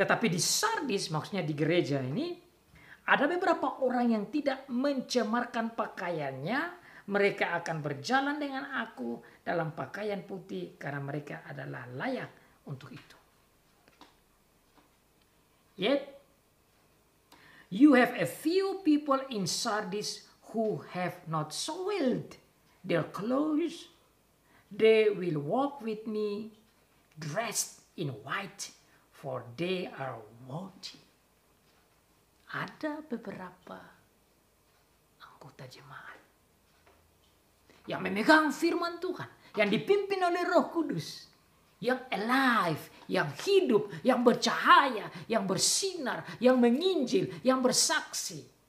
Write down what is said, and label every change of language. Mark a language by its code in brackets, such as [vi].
[id] Tetapi di Sardis, maksudnya di gereja ini, ada beberapa orang yang tidak mencemarkan pakaiannya. Mereka akan berjalan dengan aku dalam pakaian putih karena mereka adalah layak untuk itu. [en] Yet, you have a few people in Sardis who have not soiled their clothes. They will walk with me dressed in white, for they are worthy. [id] Ada beberapa anggota jemaat yang memegang firman Tuhan, yang dipimpin oleh Roh Kudus, yang alive, yang hidup, yang bercahaya, yang bersinar, yang menginjil, yang bersaksi.